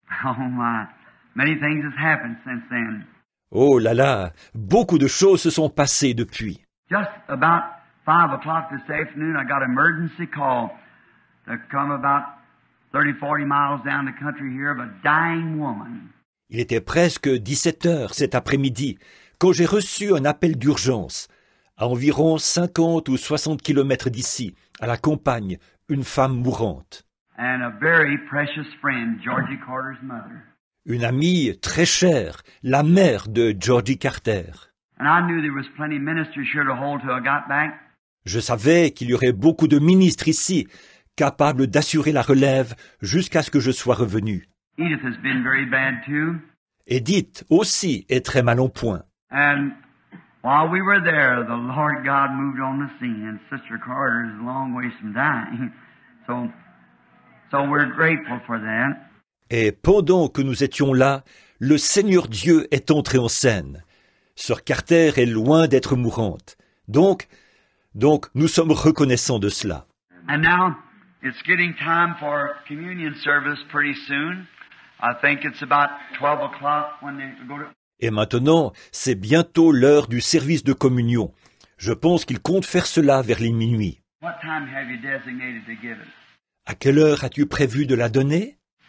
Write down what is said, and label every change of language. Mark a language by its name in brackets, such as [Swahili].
[English] Oh my, many things has happened since then. [French] Oh là là, beaucoup de choses se sont passées depuis. [English] Just about 5 o'clock this afternoon, I got an emergency call to come about 30-40 miles down the country here of a dying woman. [French] Il était presque 17 heures cet après-midi quand j'ai reçu un appel d'urgence. À environ 50 ou 60 kilomètres d'ici, à la campagne, une femme mourante. [English] And a very precious friend, Georgie Carter's mother. [French] Une amie très chère, la mère de Georgie Carter. [English] And I knew there was plenty of ministers here to hold till I got back. [French] Je savais qu'il y aurait beaucoup de ministres ici, capables d'assurer la relève jusqu'à ce que je sois revenu. [English] Edith has been very bad too. [French] Edith aussi est très mal en point. [English] And while we were there, the Lord God moved on the scene, and Sister Carter is a long ways from dying. So we're grateful for that. [French] Et pendant que nous étions là, le Seigneur Dieu est entré en scène. Sœur Carter est loin d'être mourante. Donc, nous sommes reconnaissants de cela. [English] And now, it's getting time for communion service pretty soon. I think it's about 12 o'clock when they go to... [French] Et maintenant, c'est bientôt l'heure du service de communion. Je pense qu'il compte faire cela vers les minuit. [English] What time have you designated to give it? [French] À quelle heure as-tu prévu de la donner?